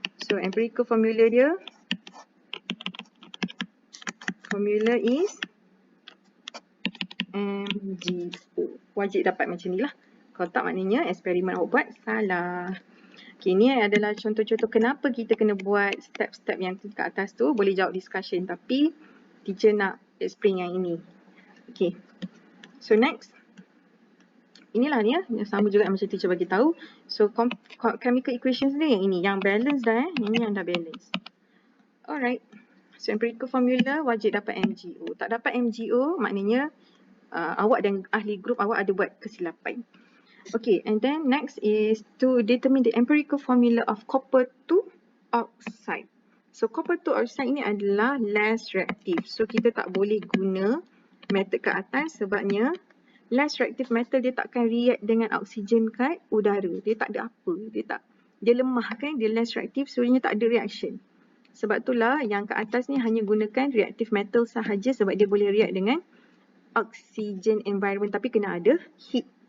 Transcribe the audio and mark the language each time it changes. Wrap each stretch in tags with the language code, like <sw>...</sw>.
<en>So, empirical formula dia, formula is MgO.</en> <ms>Wajib dapat macam ni lah. Kalau tak maknanya eksperimen awak buat salah. Okay, ni adalah contoh-contoh kenapa kita kena buat step-step yang kat atas tu. Boleh jawab discussion tapi teacher nak explain yang ini. Okay. So next. Inilah ni yang sama juga macam teacher bagi tahu. So chemical equations ni yang ini. Yang balance dah Ini yang dah balance. Alright. So empirical formula wajib dapat MgO. Tak dapat MgO maknanya awak dan ahli grup awak ada buat kesilapan.</ms> <en>Okay, and then next is to determine the empirical formula of copper 2 oxide.</en> <ms>So, copper 2 oxide ini adalah less reactive. So, kita tak boleh guna method ke atas sebabnya less reactive metal dia takkan react dengan oksigen kat udara. Dia tak ada apa. Dia lemah kan, dia less reactive, so dia tak ada reaction. Sebab itulah yang ke atas ni hanya gunakan reactive metal sahaja sebab dia boleh react dengan oxygen environment tapi kena ada heat.</ms>